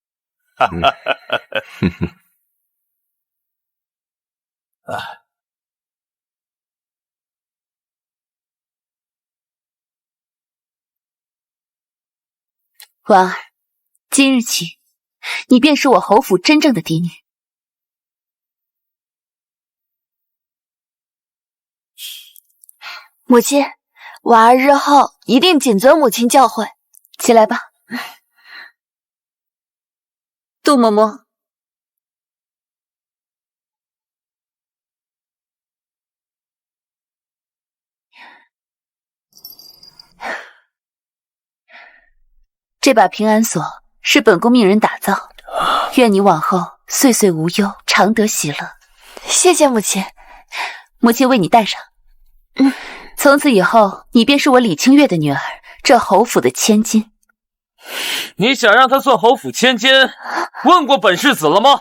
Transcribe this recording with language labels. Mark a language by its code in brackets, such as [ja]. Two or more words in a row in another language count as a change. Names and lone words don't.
[zh] 婉兒，今日起，你便是我侯府真正的嫡女。母親，婉兒日後一定謹遵母親教誨。起來吧。杜嬷嬷，这把平安锁是本宫命人打造，愿你往後歲歲無憂，常得喜樂。謝謝母親，母親為你戴上。從此以後，你便是我李清月的女兒，這侯府的千金。你想讓她做侯府千金，問過本世子了嗎？